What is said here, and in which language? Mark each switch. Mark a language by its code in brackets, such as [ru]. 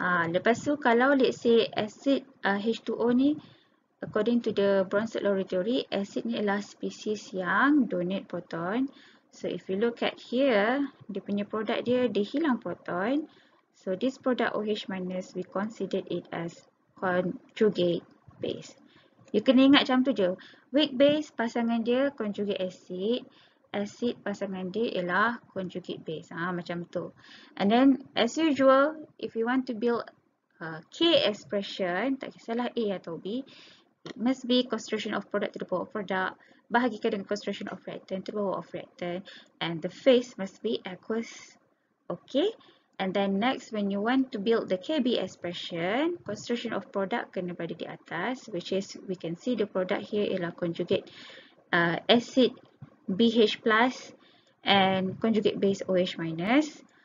[ms] Lepas tu kalau [en] let's say acid H2O ni, according to the Bronsted-Lowry theory, acid [ms] ni adalah spesies yang [en] donate proton. So if you look at here, [ms] dia punya produk dia hilang [en] proton. So this product OH minus, we consider it as conjugate base. You [ms] kena ingat macam tu je. Weak base pasangan dia conjugate acid. Acid pasangan dia ialah conjugate base. Macam tu. [en] And then as usual, if you want to build K expression, [ms] tak kisahlah A atau B, [en] it must be concentration of product to the power of product, [ms] bahagikan dengan [en] concentration of reactant to the power of reactant, and the phase must be aqueous. Okay, and then next when you want to build the KB expression, concentration of product [ms] kena berada di atas, [en] which is we can see the product here ialah conjugate acid BH plus and conjugate base OH minus.